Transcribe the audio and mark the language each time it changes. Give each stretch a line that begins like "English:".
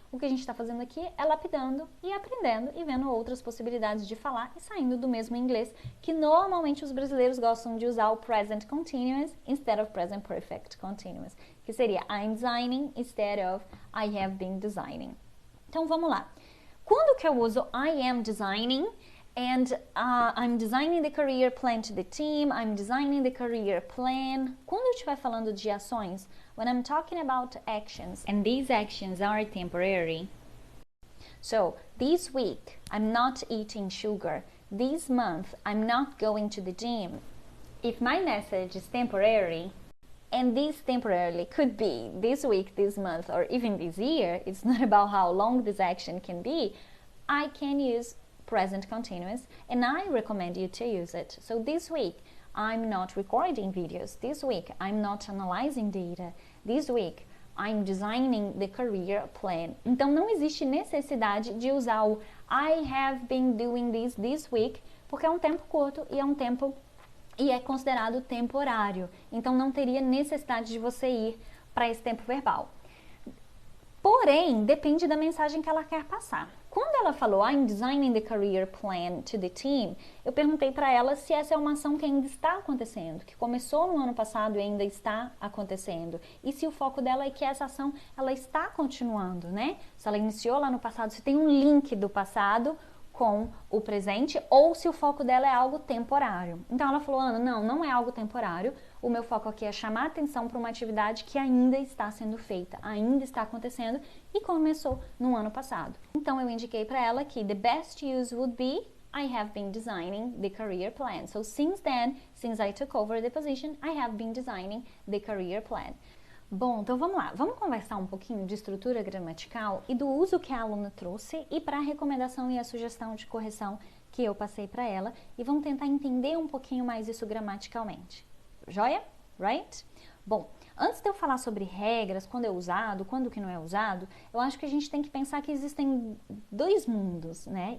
Portuguese: O que a gente está fazendo aqui é lapidando e aprendendo e vendo outras possibilidades de falar e saindo do mesmo inglês, que normalmente os brasileiros gostam de usar o
English: present continuous instead of present perfect continuous,
Portuguese: que seria
English: I'm designing instead of I have been designing.
Portuguese: Então vamos lá. Quando que eu uso
English: I am designing and I'm designing the career plan to the team, I'm designing the career plan.
Portuguese: Quando eu estiver falando de ações,
English: when I'm talking about actions, and these actions are temporary. So, this week, I'm not eating sugar. This month, I'm not going to the gym. If my message is temporary, and this temporarily could be this week, this month, or even this year, it's not about how long this action can be, I can use present continuous, and I recommend you to use it. So this week, I'm not recording videos. This week, I'm not analyzing data. This week, I'm designing the career plan.
Portuguese: Então, não existe necessidade de usar o
English: I have been doing this week,
Portuguese: porque é um tempo curto e é considerado temporário. Então, não teria necessidade de você ir para esse tempo verbal. Porém, depende da mensagem que ela quer passar. Quando ela falou
English: I'm designing the career plan to the team,
Portuguese: eu perguntei para ela se essa é uma ação que ainda está acontecendo, que começou no ano passado e ainda está acontecendo. E se o foco dela é que essa ação ela está continuando, né? Se ela iniciou lá no passado, se tem um link do passado com o presente ou se o foco dela é algo temporário. Então ela falou, Ana, não é algo temporário. O meu foco aqui é chamar atenção para uma atividade que ainda está sendo feita, ainda está acontecendo e começou no ano passado. Então eu indiquei para ela que
English: the best use would be I have been designing the career plan. So since then, since I took over the position, I have been designing the career plan.
Portuguese: Bom, então vamos lá. Vamos conversar um pouquinho de estrutura gramatical e do uso que a aluna trouxe e para a recomendação e a sugestão de correção que eu passei para ela e vamos tentar entender um pouquinho mais isso gramaticalmente. Joia?
English: Right?
Portuguese: Bom, antes de eu falar sobre regras, quando é usado, quando que não é usado, eu acho que a gente tem que pensar que existem dois mundos, né?